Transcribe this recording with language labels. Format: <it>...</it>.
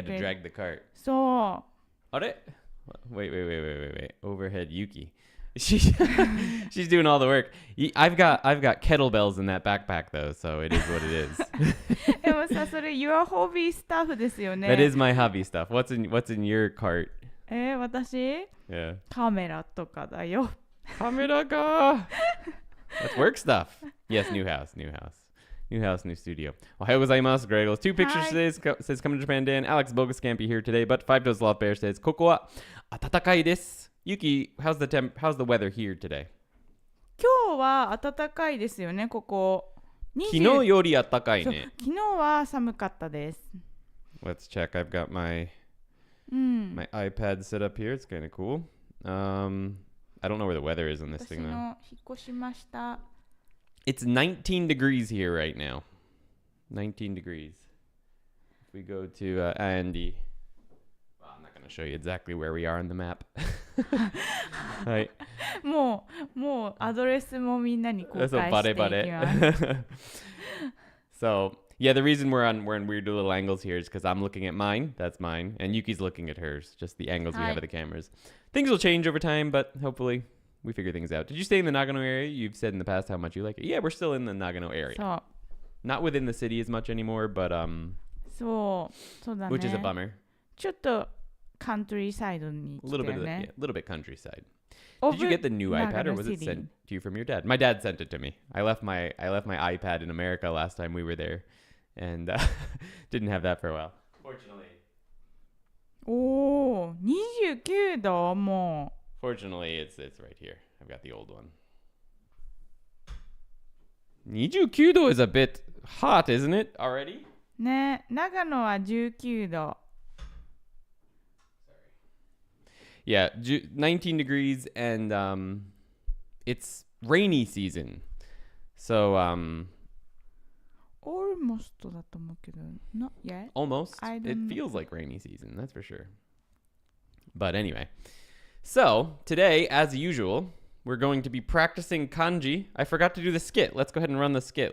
<en>Yuki had to drag the cart.</en> <ja>そう。</ja> <en>あれ？Wait. Overhead Yuki. She's doing all the work. I've got kettlebells in that backpack though, so it is what it is.</en> <ja>でもさ、それ your hobby stuff ですよね。</ja> <en>That is my hobby stuff. What's in your cart?</en> <ja>私？</ja> <en>Yeah.</en> <ja>カメラとかだよ。</ja> <en>カメラか。That's work stuff. Yes, new house. New studio. Ohayou gozaimasu. Gregor. 2 pictures today says Come to Japan Dan. Alex Bogus can't be here today, but 5 Sloth Bear says ここは暖かいです。 Yuki, how's the weather here today?</en> <ja>今日は暖かいですよね、ここ。昨日より暖かいね。昨日は寒かったです。</ja> <en>Let's check. I've got my iPad set up here. It's kind of cool. I don't know where the weather is on this thing though.</en> <ja>私の引っ越しました。</ja> <en>It's 19 degrees here right now. 19 degrees. If we go to Andy. I'm not going to show you exactly where we are on the map.</en> <ja>はい。もうアドレスもみんなに公開していきます。</ja> <en>So, yeah, the reason we're in weird little angles here is because I'm looking at mine. That's mine. And Yuki's looking at hers. Just the angles we have of the cameras. Things will change over time, but hopefully we figure things out. Did you stay in the Nagano area? You've said in the past how much you like it. Yeah, we're still in the Nagano area.</en> <ja>そう。</ja> <en>Not within the city as much anymore, but</en> <ja>そうだね。</ja> <en>which is a bummer.</en> <ja>ちょっとカントリーサイドに来てるね。</ja> <en>A little bit countryside. Did you get the new iPad or was it sent to you from your dad? My dad sent it to me. I left my iPad in America last time we were there and didn't have that for a while. Fortunately.</en> <ja>おー、29度もう。</ja> <en>Fortunately, it's right here. I've got the old one. 29度 is a bit hot, isn't it? Already?</en> <ja>ね、長野は19度。</ja> <en>Yeah, 19 degrees and it's rainy season. So almost だと思うけど not yet. Almost. It feels like rainy season, that's for sure. But anyway. So, today as usual, we're going to be practicing kanji. I forgot to do the skit. Let's go ahead and run the skit.</en>